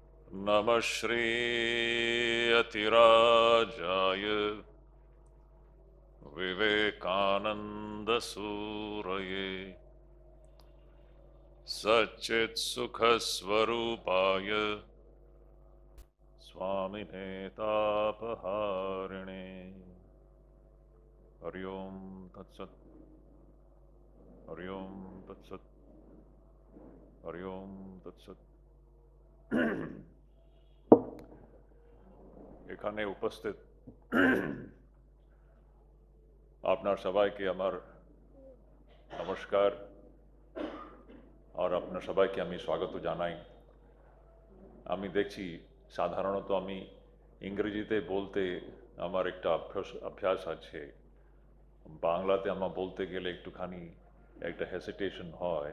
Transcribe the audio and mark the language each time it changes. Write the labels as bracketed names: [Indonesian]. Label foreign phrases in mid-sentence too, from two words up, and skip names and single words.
[Sanskrit] नमः श्रीयतिराजाय विवेकानन्दसूरये सच्चित्सुखस्वरूपाय स्वामिने तापहारिणे हरि ओम तत्सत् हरि ओम तत्सत् हरि ओम तत्सत् [Bangla] এখানে উপস্থিত আপনার সবাইকে আমার নমস্কার আর আপনার সবাইকে আমি স্বাগত জানাই। আমি দেখছি সাধারণত আমি ইংরেজিতে বলতে আমার একটা অভ্যাস আছে, বাংলাতে আমার বলতে গেলে একটুখানি একটা হেসিটেশন হয়।